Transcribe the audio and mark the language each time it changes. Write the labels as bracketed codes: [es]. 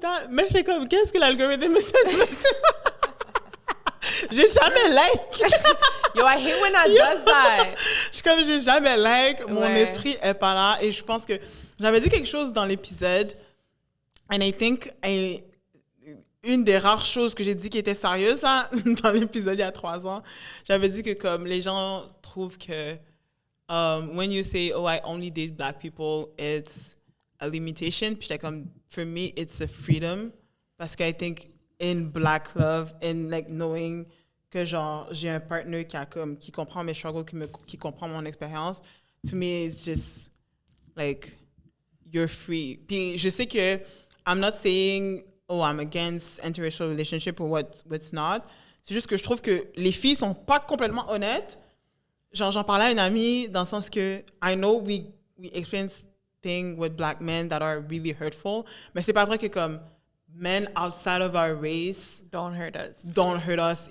[fr] Mais je suis comme, qu'est-ce que l'algorithme me dit? J'ai jamais like. [en] Yo, I hate when that does that. [fr] Je suis comme, j'ai jamais like. Mon esprit est pas là. Et je pense que j'avais dit quelque chose dans l'épisode. [en] And I think, [fr] une des rares choses que j'ai dit qui était sérieuse là, dans l'épisode il y a 3 ans, j'avais dit que comme les gens trouvent que [en] when you say, oh, I only date black people, it's a limitation. [fr] Puis j'étais comme, [en] for me, it's a freedom. [fr] Parce que [en] I think in black love, in like knowing [fr] que genre, j'ai un partner qui comprend mes struggles, qui comprend mon expérience, [en] to me, it's just like, you're free. [fr] Puis je sais que [en] I'm not saying, oh, I'm against interracial relationship or what's not. [fr] C'est juste que je trouve que les filles sont pas complètement honnêtes. Genre, j'en parlais à une amie dans le sens que [en] I know we experience things with black men that are really hurtful, [fr] mais c'est pas vrai que comme [en] men outside of our race don't hurt us